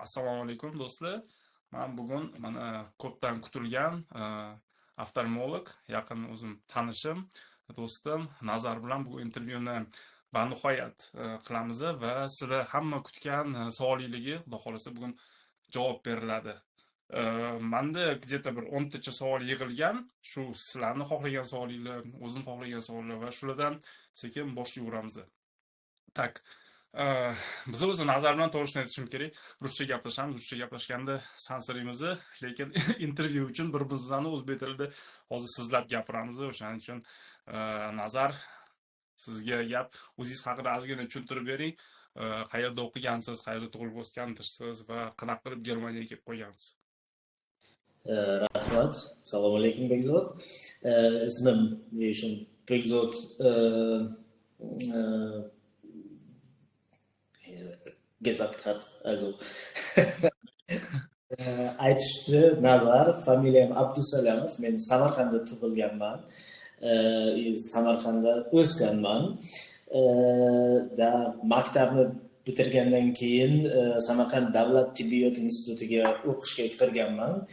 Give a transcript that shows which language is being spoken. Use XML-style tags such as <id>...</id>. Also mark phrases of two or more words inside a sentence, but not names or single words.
<uz>Assalomu alaykum do'stlar. Men bugun mana ko'pdan kutilgan oftalmolog, yaqin o'zim tanishim, do'stim Nazar bilan bu intervyuni banihoyat qilamiz va sizlar hamma kutgan savolligi, xudo xolasa bugun javob beriladi. Menda где-то bir 10 tacha savol yig'ilgan, shu sizlarni xohlagan savolinglar, o'zim xohlagan savollar va shulardan sekin boshlayveramiz. Tak. Biz o'zi Nazar bilan to'g'risini aytishim kerak. Ruscha gaplashganda sansirimiz, lekin intervyu uchun bir-birimizni o'zbek tilida hozir sizlab gapiramiz. O'shaning uchun Nazar, sizga gap, o'zingiz haqida ozgina tushuntirib bering. Qayerda o'qigansiz, qayerda tug'ilib o'sgansiz va qanaqa qilib Germaniyaga kelib qo'ygansiz? Rahmat. Assalomu alaykum Bekzod. Ismim Bekzod</uz> <de>gesagt hat.</de> <uz>Also aytishdi Nazar, familiyam Abdusalamov. Men Samarqandda tug'ilganman. Samarqandda o'sganman. Maktabni bitirgandan keyin Samarqand davlat tibbiyot institutiga o'qishga kirganman.</uz>